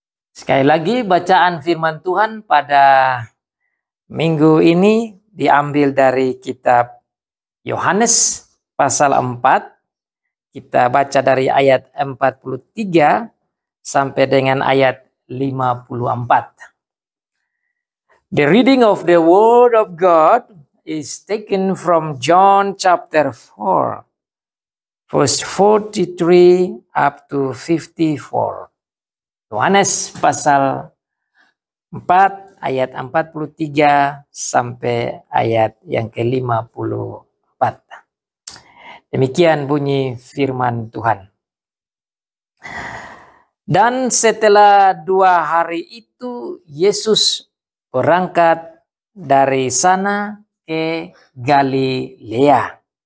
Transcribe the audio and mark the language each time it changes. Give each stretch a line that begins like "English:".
Indonesian: Sekali lagi, bacaan firman Tuhan pada minggu ini diambil dari kitab Yohanes pasal 4. Kita baca dari ayat 43 sampai dengan ayat 54.
English: The reading of the Word of God is taken from John chapter 4, verse 43 up to 54.
Indonesian: Yohanes pasal 4 ayat 43 sampai ayat yang ke-54. Demikian bunyi firman Tuhan. Dan setelah 2 hari itu, Yesus berangkat dari sana ke Galilea.